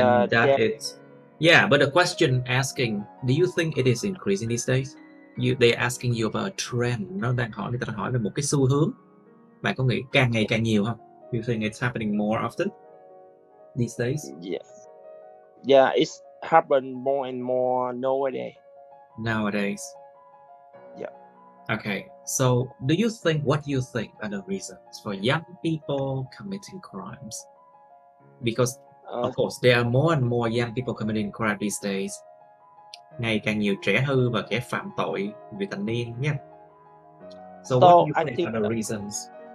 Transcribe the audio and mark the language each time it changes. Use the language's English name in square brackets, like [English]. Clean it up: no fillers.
[English] that is but the question asking, do you think it is increasing these days? They're asking you about a trend. [Vietnamese] Nó đang hỏi, người ta đang hỏi về một cái xu hướng. Bạn có nghĩ càng ngày càng nhiều không? [English] You think it's happening more often these days? Yeah, it's happened more and more nowadays. Yeah. Okay, so what do you think are the reasons for young people committing crimes? Because of course there are more and more young people committing crime these days. [Vietnamese] Ngày càng nhiều trẻ hư và kẻ phạm tội vị thành niên nhé. [English] So what do you think are the reasons?